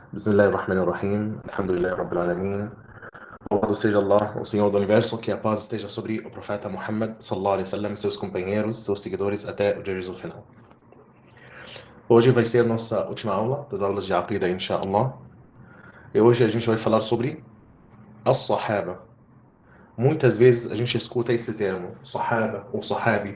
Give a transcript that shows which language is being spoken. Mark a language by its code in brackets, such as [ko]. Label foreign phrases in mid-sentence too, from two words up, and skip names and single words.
[ar] بسم الله الرحمن الرحيم. الحمد لله رب العالمين. [pt] Louvado seja Allah, o Senhor do Universo, que a paz esteja sobre o profeta Muhammad [ar] صلى الله عليه وسلم, [pt] seus companheiros, seus seguidores até o dia do final. Hoje vai ser a nossa última aula das aulas de Aqida, inshallah. E hoje a gente vai falar sobre as-Sahaba. Muitas vezes a gente escuta esse termo, Sahaba ou Sahabi.